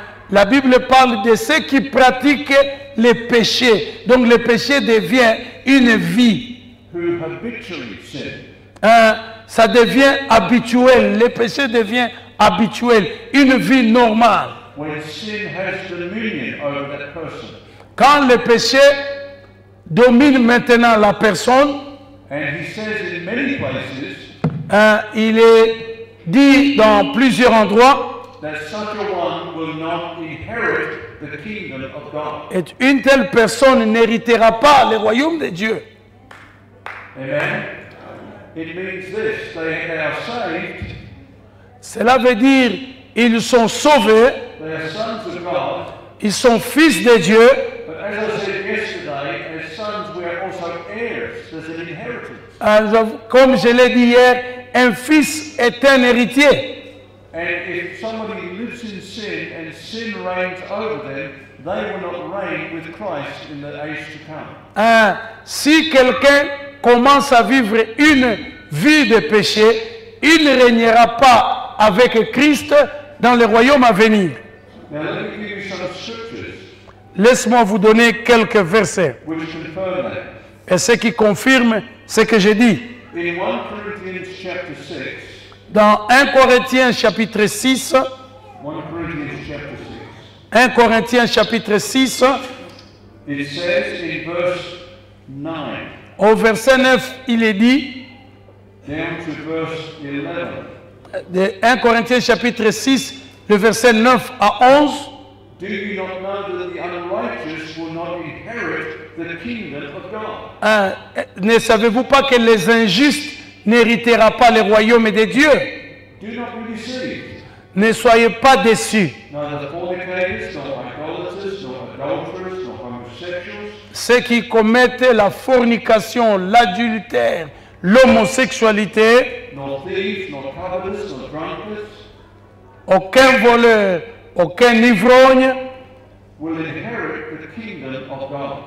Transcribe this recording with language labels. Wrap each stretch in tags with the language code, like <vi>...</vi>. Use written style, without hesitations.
<fr>La Bible parle de ceux qui pratiquent les péchés. Donc le péché devient une vie.</fr> <en>Who habitually sin.</en> <fr>Ça devient habituel. Le péché devient habituel. Une vie normale.</fr> <en>When sin has dominion over that person.</en> <fr>Quand le péché domine maintenant la personne,</fr> <en>And he says in many places</en> <fr>il est dit dans plusieurs endroits,</fr> <en>that such a one will not inherit the kingdom of God.</en> <fr>et une telle personne n'héritera pas le royaume de Dieu. Amen.</fr> <en>It means this: they are saved,</en> <fr>Cela veut dire ils sont sauvés,</fr> <en>they are sons of God.</en> <fr>ils sont fils de Dieu,</fr> <en>But as I said yesterday, as sons we are also heirs. There's an inheritance.</en> <fr>comme je l'ai dit hier, un fils est un héritier.</fr> <en>And if somebody lives in sin and sin reigns over them, they will not reign with Christ in the age to come.</en> <fr>Si quelqu'un commence à vivre une vie de péché, il ne régnera pas pas avec Christ dans le royaume à venir.</fr> <en>Now let me give you some scriptures</en> <fr>Laisse-moi vous donner quelques versets.</fr> <en>which confirm that.</en> <fr>Et ce qui confirme ce que j'ai dit.</fr> <en>In 1 Corinthians chapter 6,</en> <fr>Dans 1 Corinthiens chapitre 6,</fr> <en>1 Corinthians chapter 6,</en> <fr>1 Corinthiens chapitre 6,</fr> <en>it says in verse 9</en> <fr>au verset 9, il est dit,</fr> <en>down to verse 11,</en> <fr>de 1 Corinthiens chapitre 6, le verset 9 à 11,</fr> <en>do you not know that the unrighteous will not inherit the kingdom of God?</en> <fr>ne savez-vous pas que les injustes n'héritera pas le royaume de Dieu?</fr> <en>Do not be deceived.</en> <fr>Ne soyez pas déçus.</fr> <en>Neither fornicators, nor idolaters, nor adulterers, nor homosexuals,</en> <fr>Ceux qui commettent la fornication, l'adultère, l'homosexualité,</fr> <en>nor thieves, nor covetous, nor drunkards</en> <fr>aucun voleur, aucun ivrogne</fr> <en>will inherit the kingdom of God.</en>